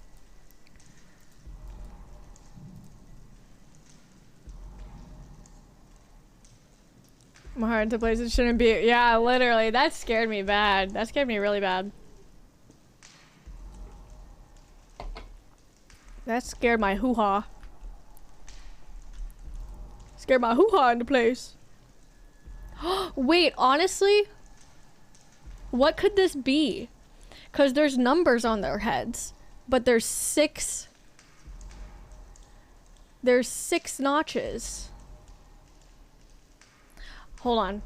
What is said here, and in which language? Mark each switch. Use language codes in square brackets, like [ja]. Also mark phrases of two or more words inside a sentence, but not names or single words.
[en] My heart into places shouldn't be. Yeah, literally. That scared me bad. That scared me really bad. That scared my hoo-ha. Scared my hoo-ha into place. Wait, honestly? What could this be? Because there's numbers on their heads. But there's 6... There's 6 notches. Hold on.